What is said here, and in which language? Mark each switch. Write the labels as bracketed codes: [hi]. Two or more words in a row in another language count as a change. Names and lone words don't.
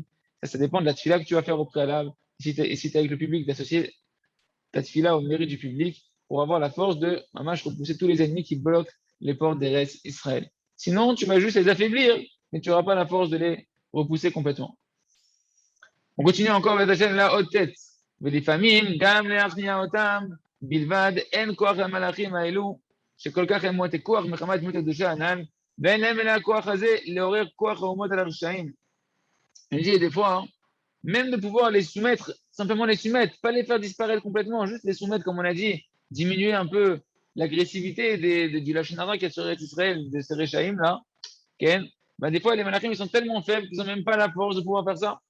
[fr] Ça dépend de la tefila que tu vas faire au préalable. Et si tu es avec le public, d'associer ta tefila au mérite du public pour avoir la force de, repousser tous les ennemis qui bloquent les portes des restes Israël. Sinon, tu vas juste les affaiblir, mais tu n'auras pas la force de les repousser complètement. On continue encore avec la haute tête. [he] ולפעמים גם להכניע אותם בלבד אין כוח למלאכים האלו שכל כך הם מועטי כוח מחמת דמות הקדושה הנ"ל ואין להם אלא הכוח הזה לעורר כוח האומות על הרשעים. [fr] Je dis des fois, même de pouvoir les soumettre, simplement les soumettre, pas les faire disparaître complètement, juste les soumettre, comme on a dit, diminuer un peu l'agressivité du [he] לשון הרע [fr] qu'il y a sur Eretz Israël, de ces Réchaïm là, okay, bah, des fois les Malachim ils sont tellement faibles qu'ils n'ont même pas la force de pouvoir faire ça.